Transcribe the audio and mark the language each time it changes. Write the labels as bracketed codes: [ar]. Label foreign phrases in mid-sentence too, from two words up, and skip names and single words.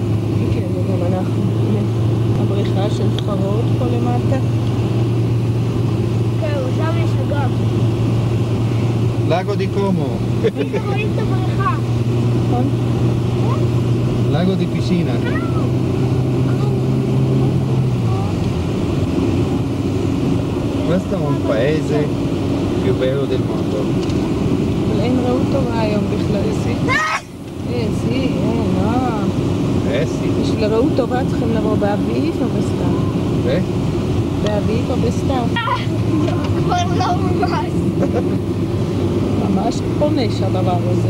[he] כן, וגם אנחנו. הבריכה של סחרות פה למטה. כן, שם יש אגם. לגו די קומו. רואים את הבריכה. נכון? לגו די פישינה. [it] Questo è un paese più bello del mondo. [he] אבל אין ראות טובה היום בכלל. בשביל ראות טובה צריכים לבוא באביב או בסתיו? באביב או בסתיו? כבר לא ממש. ממש עונש הדבר הזה.